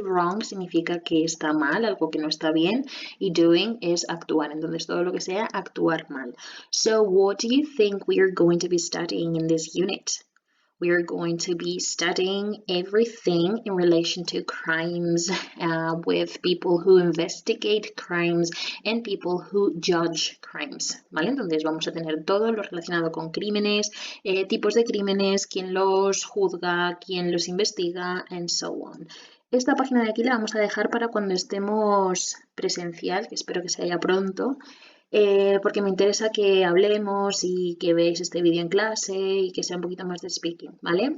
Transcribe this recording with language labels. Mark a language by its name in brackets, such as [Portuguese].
[Spanish] Wrong significa que está mal, algo que no está bien, y doing es actuar. Entonces, todo lo que sea actuar mal. [English] So, what do you think we are going to be studying in this unit? We are going to be studying everything in relation to crimes with people who investigate crimes and people who judge crimes, ¿vale? [Spanish] Entonces vamos a tener todo lo relacionado con crímenes, tipos de crímenes, quién los juzga, quién los investiga, and so on. Esta página de aquí la vamos a dejar para cuando estemos presencial, que espero que sea pronto. Porque me interesa que hablemos y que veáis este vídeo en clase y que sea un poquito más de speaking, ¿vale?